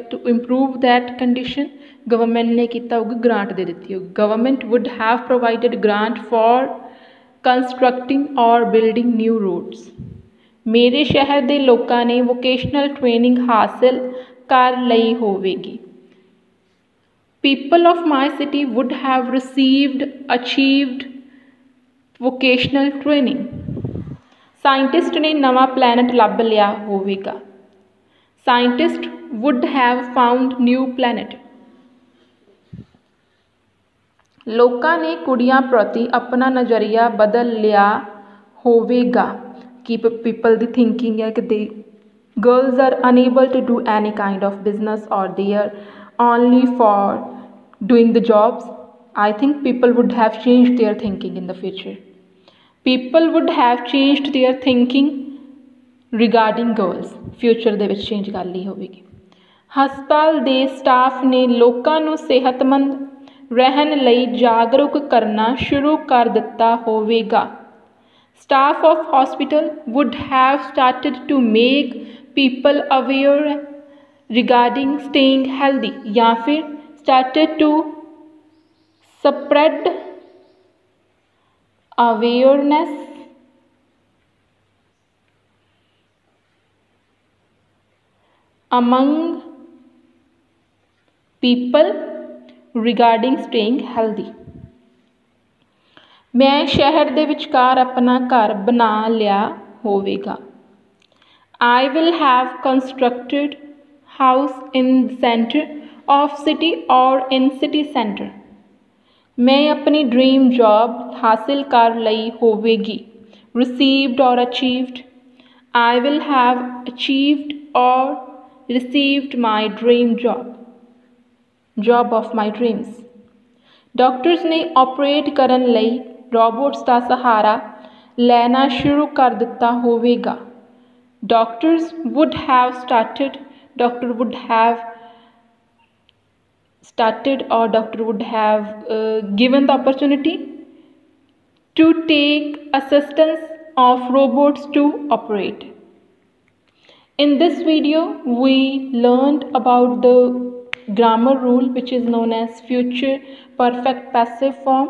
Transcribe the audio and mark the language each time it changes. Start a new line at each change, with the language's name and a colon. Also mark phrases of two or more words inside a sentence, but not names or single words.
English: to improve that condition
Punjabi: ਗਵਰਨਮੈਂਟ ਨੇ ਕੀਤਾ ਹੋਊਗਾ, ਗ੍ਰਾਂਟ ਦੇ ਦਿੱਤੀ ਹੋਊਗੀ।
English: government would have provided grant for constructing or building new roads.
Punjabi: ਮੇਰੇ ਸ਼ਹਿਰ ਦੇ ਲੋਕਾਂ ਨੇ
English: vocational training
Punjabi: ਹਾਸਿਲ ਕਰ ਲਈ ਹੋਵੇਗੀ।
English: People of my city would have achieved vocational training।
Punjabi: ਸਾਇੰਟਿਸਟ ਨੇ ਨਵਾਂ ਪਲੈਨਟ ਲੱਭ ਲਿਆ ਹੋਵੇਗਾ।
English: scientist would have found new planet.
Punjabi: ਲੋਕਾਂ ਨੇ ਕੁੜੀਆਂ ਪ੍ਰਤੀ ਆਪਣਾ ਨਜ਼ਰੀਆ ਬਦਲ ਲਿਆ ਹੋਵੇਗਾ। ਕਿ ਪੀਪਲ ਦੀ ਥਿੰਕਿੰਗ ਹੈ ਕਿ
English: ਦੇ girls are unable to do any kind of business or they are only for doing the jobs। I think people would have changed their thinking in the future। people would have changed their thinking regarding girls।
Punjabi: future ਦੇ ਵਿੱਚ ਚੇਂਜ ਕਰ ਲਈ ਹੋਵੇਗੀ। ਹਸਪਤਾਲ ਦੇ ਸਟਾਫ ਨੇ ਲੋਕਾਂ ਨੂੰ ਸਿਹਤਮੰਦ ਰਹਿਣ ਲਈ ਜਾਗਰੂਕ ਕਰਨਾ ਸ਼ੁਰੂ ਕਰ ਦਿੱਤਾ ਹੋਵੇਗਾ।
English: Staff of hospital would have started to make people aware regarding staying healthy
Hindi: या फिर
English: started to spread awareness among people regarding staying healthy।
Punjabi: ਮੈਂ ਸ਼ਹਿਰ ਦੇ ਵਿਚਕਾਰ ਆਪਣਾ ਘਰ ਬਣਾ ਲਿਆ ਹੋਵੇਗਾ।
English: I will have constructed house in the center of city or in city center।
Punjabi: ਮੈਂ ਅਪਨੀ
English: dream job
Punjabi: ਹਾਸਿਲ ਕਰ ਲਈ ਹੋਵੇਗੀ।
English: received or achieved। I will have achieved or received my dream job of my dreams।
Punjabi: ਡਾਕਟਰਸ ਨੇ ਆਪਰੇਟ ਕਰਨ ਲਈ ਰੋਬੋਟਸ ਦਾ ਸਹਾਰਾ ਲੈਣਾ ਸ਼ੁਰੂ ਕਰ ਦਿੱਤਾ ਹੋਵੇਗਾ।
English: ਡਾਕਟਰਸ would have started or doctor would have given the opportunity to take assistance of robots to operate। In this video we learned about the grammar rule which is known as future perfect passive form।